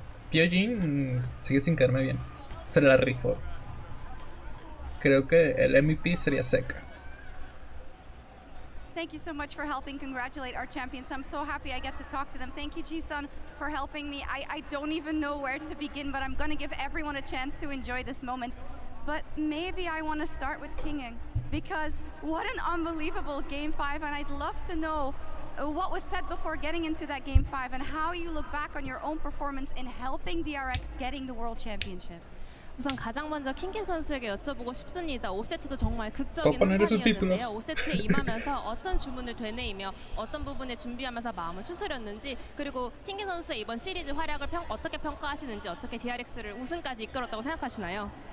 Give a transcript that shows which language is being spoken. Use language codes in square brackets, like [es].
[es] Pyojin sigue sin caerme bien. Se la rifó. Creo que el MVP sería Zeka. [en] Thank you so much for helping congratulate our champions. I'm so happy I get to talk to them. Thank you, Ji-sun, for helping me. I don't even know where to begin, but I'm going to give everyone a chance to enjoy this moment. But maybe I want to start with Kinging, because what an unbelievable Game 5, and I'd love to know what was said before getting into that Game 5 and how you look back on your own performance in helping DRX getting the World Championship. [ko] 우선 가장 먼저 킹겐 선수에게 여쭤보고 싶습니다. 5세트도 정말 극적인 [es] poner esos [ko] 한판이었는데요. 5세트에 임하면서 어떤 주문을 되뇌이며 어떤 부분에 준비하면서 마음을 추스렸는지, 그리고 킹겐 선수의 이번 시리즈 활약을 어떻게 평가하시는지, 어떻게 DRX를 우승까지 이끌었다고 생각하시나요?